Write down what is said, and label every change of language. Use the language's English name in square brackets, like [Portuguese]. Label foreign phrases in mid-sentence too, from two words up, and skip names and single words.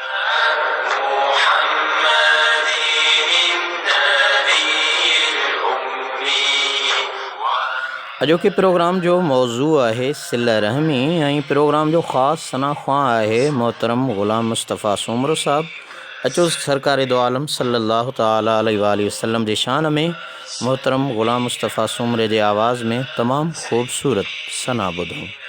[Sindhi] अॼोके प्रोग्राम जो मौज़ू आहे सिल रहमी ऐं प्रोग्राम जो ख़ासि सनाख़्वां आहे मोहतरम ग़ुलाम मुस्तफ़ा सूमरो साहब। अचो सरकार दो आलम [Arabic] صلى الله تعالى عليه وسلم [Sindhi] जी शान में मोहतरम ग़ुलाम मुस्तफ़ा सूमरे जे आवाज़ में तमामु ख़ूबसूरत सना ॿुधूं।